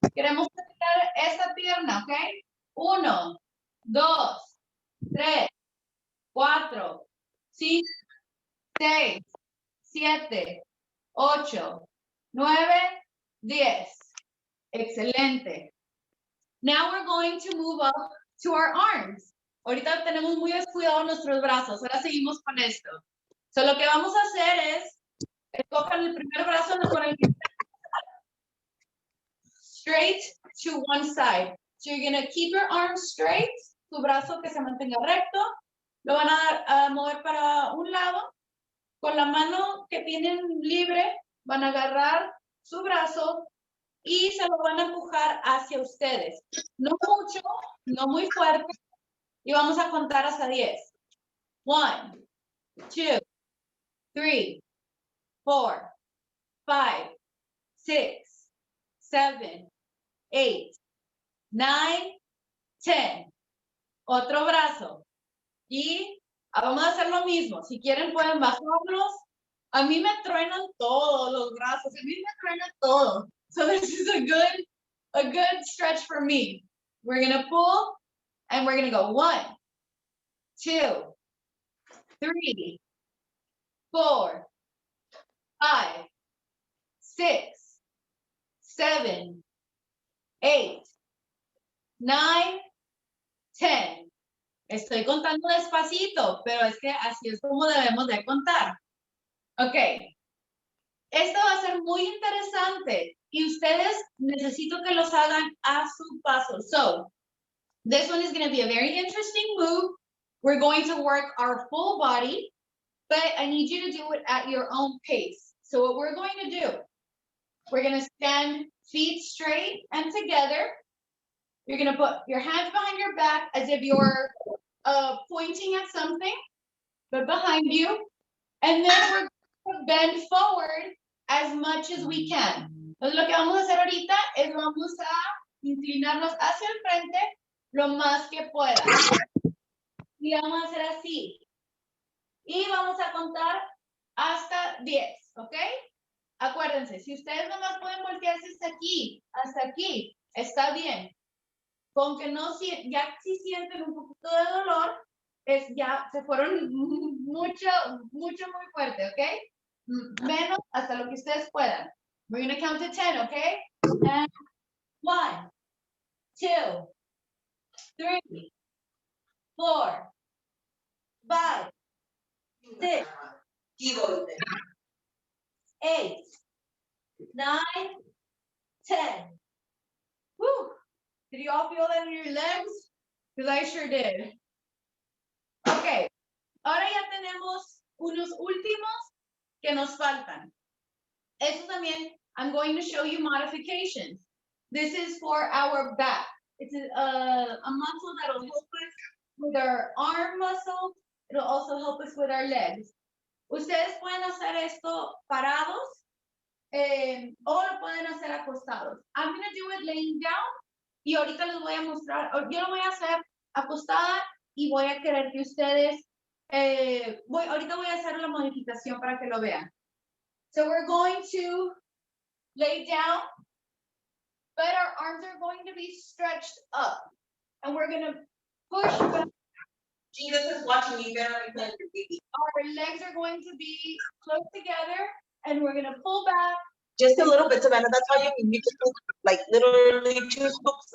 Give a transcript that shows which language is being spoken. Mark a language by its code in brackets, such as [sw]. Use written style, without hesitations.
[es] Queremos estirar esta pierna, okay? 1, 2, 3, 4, 5, 6, 7, 8, 9, 10. Excelente. [en] Now we're going to move up to our arms. [es] Ahorita tenemos muy descuidados nuestros brazos. Ahora seguimos con esto. So lo que vamos a hacer es, escojan el primer brazo con el que [en] straight to one side. So you're going to keep your arms straight. [es] Tu brazo que se mantenga recto. Lo van a mover para un lado. Con la mano que tienen libre, van a agarrar su brazo y se lo van a empujar hacia ustedes. No mucho, no muy fuerte. Y vamos a contar hasta 10. 1, 2, 3, 4, 5, 6, 7, 8, 9, 10. Otro brazo. Y vamos a hacer lo mismo. Si quieren pueden bajarlos. A mí me truenan todos los brazos. A mí me truenan todo. [en] So this is a good stretch for me. We're going to pull and we're going to go 1, 2, 3, 4, 5, 6, 7, 8, 9, 10. [es] Estoy contando despacito, pero es que así es como debemos de contar. Ok. Esto va a ser muy interesante y ustedes necesito que los hagan a su paso. [en] So, this one is going to be a very interesting move. We're going to work our full body, but I need you to do it at your own pace. So what we're going to do, we're going to stand feet straight and together. You're going to put your hands behind your back as if you're pointing at something, but behind you. And then we're going to bend forward as much as we can. [es] Entonces lo que vamos a hacer ahorita es vamos a inclinarnos hacia el frente lo más que pueda. Y vamos a hacer así. Y vamos a contar hasta 10, ¿ok? Acuérdense, si ustedes nomás pueden voltearse hasta aquí, está bien. Con que no, ya si sienten un poquito de dolor, ya se fueron mucho, muy fuerte, ¿ok? Menos hasta lo que ustedes puedan. [en] We're going to count to 10, okay? And 1, 2, 3, 4, 5, 6, 8, 9, 10. Woo! Did you all feel that in your legs? Because I sure did. Okay. [es] Ahora ya tenemos unos últimos que nos faltan. Eso también, [en] I'm going to show you modifications. This is for our back. It's a muscle that'll help us with our arm muscle. It'll also help us with our legs. [es] Ustedes pueden hacer esto parados o lo pueden hacer acostados. [en] I'm going to do it laying down [es] y ahorita les voy a mostrar, yo lo voy a hacer acostada y voy a querer que ustedes, ahorita voy a hacer la modificación para que lo vean. [en] So we're going to lay down but our arms are going to be stretched up. And we're gonna push back. Jesus is watching you, better be playing your baby. Our legs are going to be close together and we're gonna pull back. Just a little bit, Savannah, that's all you need. You just like literally 2 scoops.